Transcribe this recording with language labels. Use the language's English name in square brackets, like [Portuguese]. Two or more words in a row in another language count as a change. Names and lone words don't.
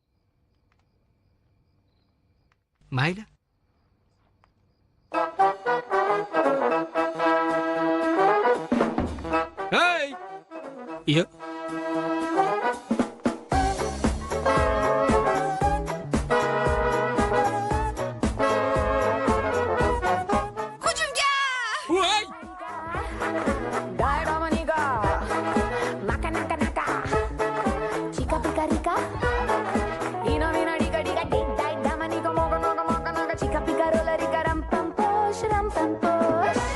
[Uzbek] Mayli. Hey! Yo. Hujumga! Voy! Dai Dominica, naka naka naka, chica pica rica, ina mina diga diga dig dai Dominica moga moga moga moga, chica pica rola rica ram pam posh ram pam posh.